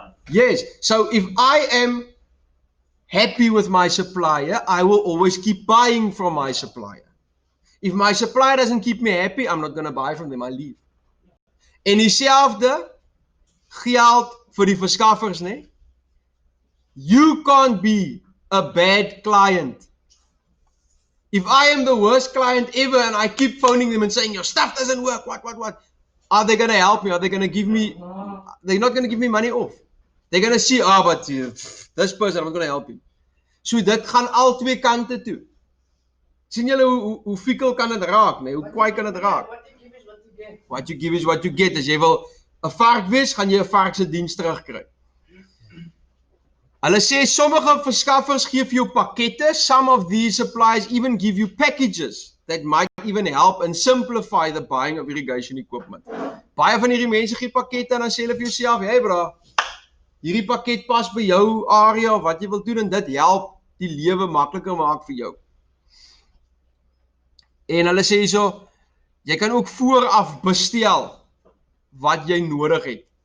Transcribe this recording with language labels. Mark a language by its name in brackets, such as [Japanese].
[English] Yes, so if I am happy with my supplier, I will always keep buying from my supplier. If my supplier doesn't keep me happy, I'm not going to buy from them, I leave. [Afrikaans] En dieselfde geld vir die verskaffers, nee? [English] You can't be a bad client. If I am the worst client ever and I keep phoning them and saying, your stuff doesn't work, what? Are they going to help me? Are they going to give me, they're not going to give me money off. They're going to see, but this person, I'm not going to help him. [Afrikaans] So dit gaan al twee kante toe. Sien julle hoe fikkel kan dit raak, nee? Hoe kwaai kan dit raak? [English] What you give is what you get. [Afrikaans] As jy wil 'n vark wees, gaan jy 'n vark se diens terugkry. Hulle sê sommige verskaffers gee vir jou pakkette. [English] Some of these suppliers even give you packages that might even help and simplify the buying of irrigation equipment. [Afrikaans] Baie van hierdie mense gee pakkette en dan sê hulle vir jouself, hey bra, hierdie pakket pas by jou area of wat jy wil doen en dit help die lewe makliker maak vir jou. En hulle sê so, jy kan ook vooraf bestel wat jy nodig het.